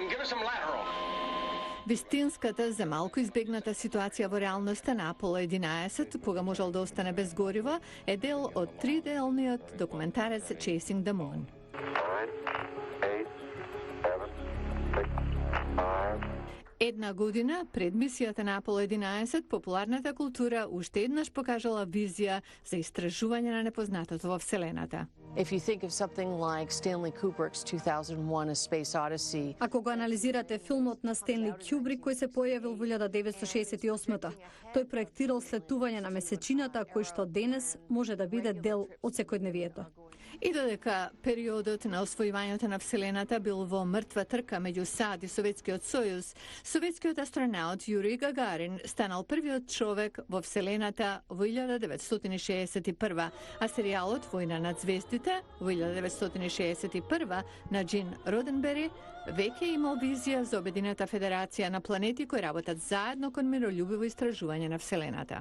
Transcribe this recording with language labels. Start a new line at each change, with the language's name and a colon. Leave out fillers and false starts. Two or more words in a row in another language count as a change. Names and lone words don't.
Macedonian: Вистинската за малку избегната ситуација во реалноста на Аполо 11, кога можел да остане без гориво, е дел од триделниот документарец Chasing the Moon. Една година пред мисијата на Аполо 11, популарната култура уште еднаш покажала визија за истражување на непознатото во Вселената.
English: If you think of something like Stanley Kubrick's 2001: A Space Odyssey.
Macedonian: Ако го анализирате филмот на Стенли Кјубрик кој се појавил во 1968-та, тој проектирал слетување на месечината кој што денес може да биде дел од секојдневието. И додека периодот на освојувањето на Вселената бил во мртва трка меѓу САД и Советскиот сојуз, советскиот астронаут Јури Гагарин станал првиот човек во Вселената во 1961, а серијалот Војна над звездите во 1961 на Джин Роденбери веќе имал визија за обединета федерација на планети кои работат заедно кон мирољубиво истражување на Вселената.